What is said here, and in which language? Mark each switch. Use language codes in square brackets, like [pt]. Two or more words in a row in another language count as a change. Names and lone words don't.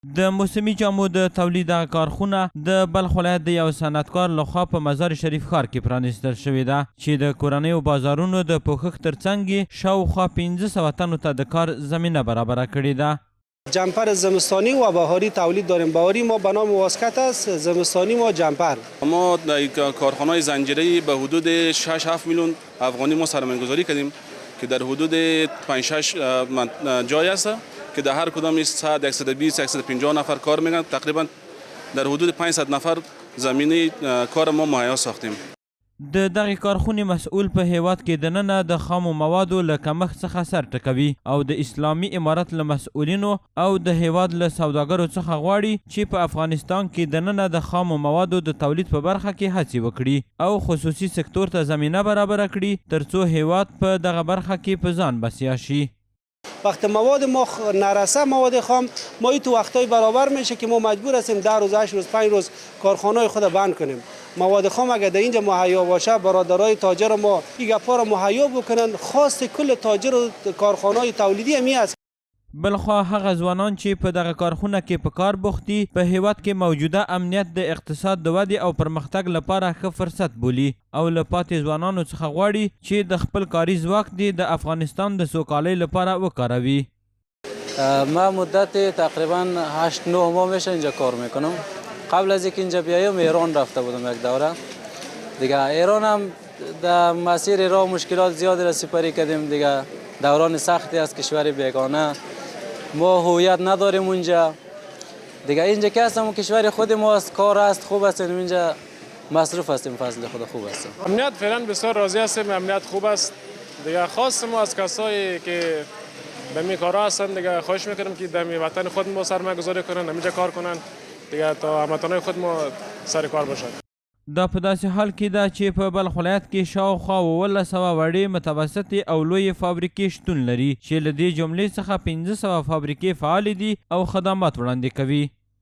[ps] د موسمي جامو د تولید دغه کارخونه د بلخ ولایت د یو صنعتکار لخوا په مزار شریف ښار کې پرانیستل شوې ده چې د کورنیو بازارونو د پوښښ ترڅنګ یې شاوخوا 500 تنو ته د کار زمینه برابره کړې ده. [fa] جمپر زمستانی و بهاری تولید داریم. بهاری ما به نام واسکت است، زمستانی ما جمپر. ما در کارخانه‌های زنجیره‌ای به حدود 6-7 میلیون افغانی ما سرمایه‌گذاری کردیم که در حدود 5-6 جای است که در هر کدام 100-120-150 نفر کار میکنند. تقریبا در حدود 500 نفر زمینه کار ما مهیا ساختیم. [ps] د دغه کارخونې مسئول په هیواد کې دننه د خامو موادو له کمښت څخه سر ټکوي او د اسلامي امارت له مسئولینو او د هیواد له سوداګرو څخه غواړي چې په افغانستان کې دننه د خامو موادو د تولید په برخه کې هڅې وکړي او خصوصي سکتور ته زمینه برابره کړي ترڅو هیواد په دغه برخه کې په ځان بسیا شي. [fa] وقت مواد ما نرسه، مواد خام ما تو وقتای برابر میشه که ما مجبور هستیم 10 روز 8 روز 5 روز کارخانه خود بند کنیم. مواد خام اگر در اینجا مهیا باشه برادرای تاجر ما این گپا رو مهیا بکنن. خواست کل تاجر و کارخانه تولیدی همی است. [ps] بلخوا هغه ځوانان چې په دغه کارخونه کې په کار بوخت دي په هیواد کې موجوده امنیت د اقتصاد د ودې او پرمختګ لپاره ښه فرصت بولي او له پاتې ځوانانو څخه غواړي چې د خپل کاري ځواک دي د افغانستان د سوکالۍ لپاره وکاروي. [fa] ما مدت تقریبا 8-9 ماه میشه اینجا کار میکنم. قبل از اینکه اینجا بیایم ایران رفته بودم یک دوره دیگه. ایران هم در مسیر راه مشکلات زیادی را سپری کردیم دیگه. دوران سختی از کشور بیگانه، ما هویت نداریم اونجا دیگه. اینجا که هستم کشور خود ما است، کار است، خوب هستیم اینجا، مصروف هستیم، فضل خدا خوب هستیم. امنیت فعلا بسیار راضی هستیم، امنیت خوب است دیگه. خواست ما از کسایی که به می کارا هستن دیگه خواهش میکنم که در وطن خود ما سرمایه گذاری کنن، همینجا کار کنن دیگه تا هموطنای خود ما سر کار باشن. [ps] دا په داسې حال کې ده چې په بلخ ولایت کې شاوخوا 1100 وړې متوسطې او لویې فابریکې شتون لري چې له دې جملې څخه 500 فابریکې فعالې دي او خدمات وړاندې کوي.